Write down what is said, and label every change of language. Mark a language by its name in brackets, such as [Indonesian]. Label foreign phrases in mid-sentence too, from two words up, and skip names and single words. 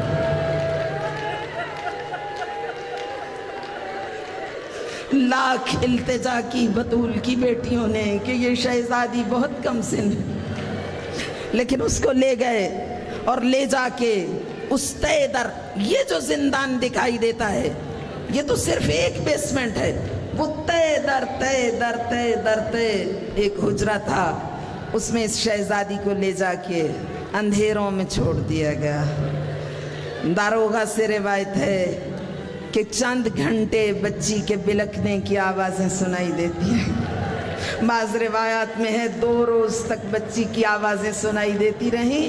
[Urdu] لاکھ التجا کی بطول کی بیٹیوں نے کہ یہ شہزادی بہت کم سن ہے، لیکن اس کو لے گئے اور لے جا کے اس تہ در، یہ جو زندان دکھائی دیتا ہے یہ تو صرف ایک بیسمنٹ ہے، وہ تہ در تہ در تہ در تہ ایک حجرہ تھا، اس میں اس شہزادی کو لے جا کے اندھیروں میں چھوڑ دیا گیا۔ داروغہ سے روایت ہے کہ چند گھنٹے بچی کے بلکنے کی آوازیں سنائی دیتی ہیں، بعض روایات میں ہے 2 روز تک بچی کی آوازیں سنائی دیتی رہیں۔